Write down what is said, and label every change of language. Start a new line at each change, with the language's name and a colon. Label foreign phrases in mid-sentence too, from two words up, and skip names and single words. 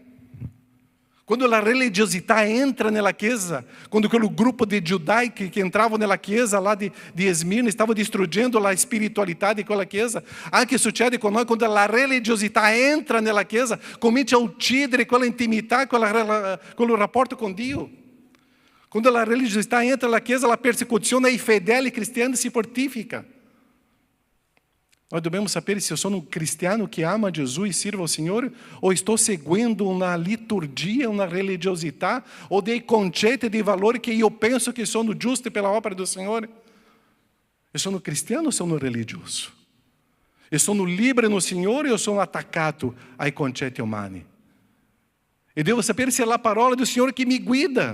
Italian: Quando la religiosità entra nella Chiesa, quando quel gruppo di giudei che entravano nella Chiesa lá di Esmirna stava distruggendo la spiritualità di quella Chiesa, anche succede con noi quando la religiosità entra nella Chiesa, comincia a uccidere quella intimità, quel rapporto con Dio. Quando la religiosità entra nella Chiesa, la persecuzione ai fedeli cristiani si fortifica.
Portuguese: Nós devemos saber se eu sou um cristiano que ama Jesus e sirva ao Senhor, ou estou seguindo uma liturgia, uma religiosità, ou
Italian: dei concetti di valori che io penso che sono giusti per la opera del Signore. Eu sono cristiano ou sono religioso? Eu sono libero no Signore o sono attaccato ai concetti umani? E devo sapere se è la parola del Signore che mi guida.